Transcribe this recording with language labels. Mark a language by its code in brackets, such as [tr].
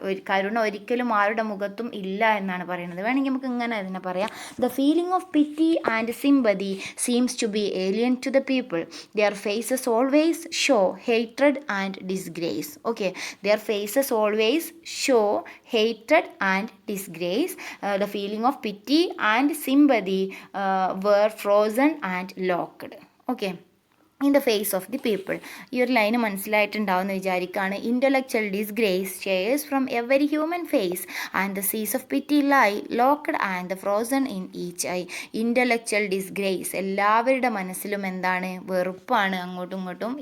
[ml] കരുണ ഒരിക്കലും ആരുടെ മുഖത്തും ഇല്ല എന്നാണ് പറയുന്നത്. വേണമെങ്കിൽ നമുക്ക് ഇങ്ങനെ അതിനെ പറയാം. [en] The feeling of pity and sympathy seems to be alien to the people. Their faces always show hatred and disgrace. Okay, their faces always show hatred and disgrace. The feeling of pity and sympathy were frozen and locked. Okay, in the face of the people. [ml] ഈ ഒരു line മനസ്സിലായിട്ടുണ്ടാവുമെന്ന് വിചാരിക്കുകയാണ്. [en] Intellectual disgrace shares from every human face and the seas of pity lie locked and the frozen in each eye. Intellectual disgrace, [ml] എല്ലാവരുടെ മനസ്സിലും എന്താണ്, വെറുപ്പാണ് അങ്ങോട്ടും ഇങ്ങോട്ടും.